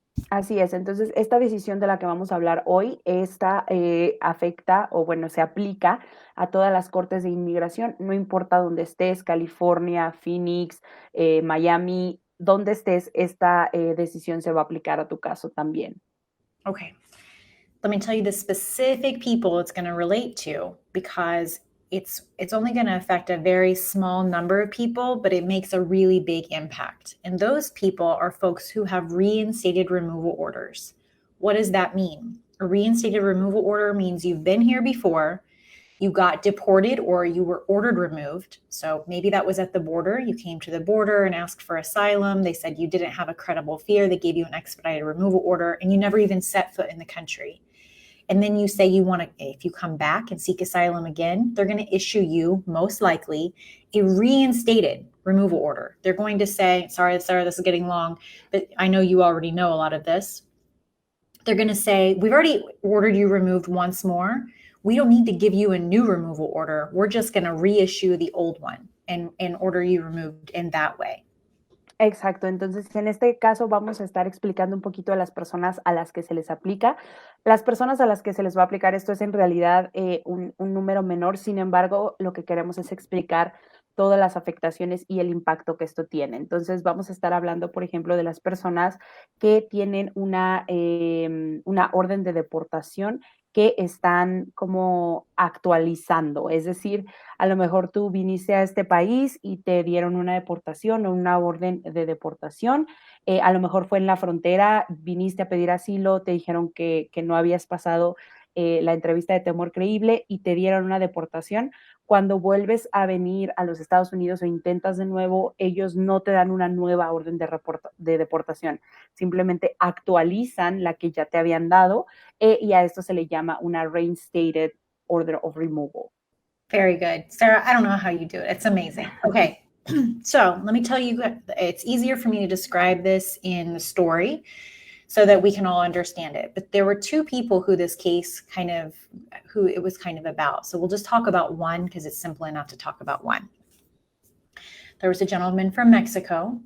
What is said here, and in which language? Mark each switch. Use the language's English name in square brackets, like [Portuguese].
[Spanish] Así es, entonces esta decisión de la que vamos a hablar hoy, esta afecta o bueno, se aplica a todas las cortes de inmigración, no importa dónde estés, California, Phoenix, Miami, donde estés, esta decisión se va a aplicar a tu caso también. [English] Okay. Let me tell you the specific people it's going to relate to, because it's only going to affect a very small number of people, but it makes a really big impact. And those people are folks who have reinstated removal orders. What does that mean? A reinstated removal order means you've been here before, you got deported, or you were ordered removed. So maybe that was at the border. You came to the border and asked for asylum. They said you didn't have a credible fear. They gave you an expedited removal order, and you never even set foot in the country. And then you say you want to, if you come back and seek asylum again, they're going to issue you, most likely, a reinstated removal order. They're going to say, sorry, Sarah, this is getting long, but I know you already know a lot of this. They're going to say, we've already ordered you removed once more. We don't need to give you a new removal order. We're just going to reissue the old one and order you removed in that way. [Spanish] Exacto, entonces en este caso vamos a estar explicando un poquito a las personas a las que se les aplica. Las personas a las que se les va a aplicar esto es en realidad un número menor, sin embargo, lo que queremos es explicar todas las afectaciones y el impacto que esto tiene. Entonces vamos a estar hablando, por ejemplo, de las personas que tienen una orden de deportación que están como actualizando, es decir, a lo mejor tú viniste a este país y te dieron una deportación o una orden de deportación. A lo mejor fue en la frontera, viniste a pedir asilo, te dijeron que no habías pasado la entrevista de temor creíble y te dieron una deportación. Cuando vuelves a venir a los Estados Unidos o intentas de nuevo, ellos no te dan una nueva orden de deportación, simplemente actualizan la que ya te habían dado y a esto se le llama una reinstated order of removal. [English] Very good. Sarah, I don't know how you do it. It's amazing. Okay. So let me tell you, it's easier for me to describe this in the story so that we can all understand it. But there were two people who this case who it was kind of about. So we'll just talk about one because it's simple enough to talk about one. There was a gentleman from Mexico.